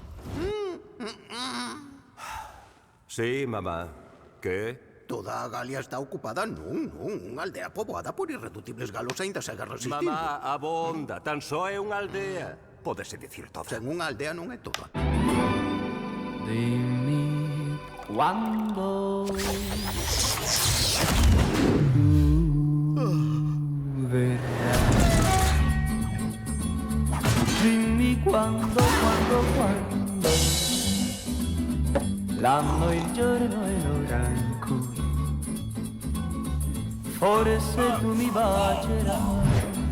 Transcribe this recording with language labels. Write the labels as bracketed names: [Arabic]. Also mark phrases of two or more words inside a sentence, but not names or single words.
[Galician] Sí, mamá. Que? Toda a Galia está ocupada, non. Unha aldea poboada por irreductibles galos aínda segue resistindo. Mamá, abonda. Tan só é unha aldea. Pódese dicir todo. Sen unha aldea non é toda. [Italian] Dimmi quando verrai. Dimmi quando l'anno, il giorno e l'ora in cui forse tu mi bacerai.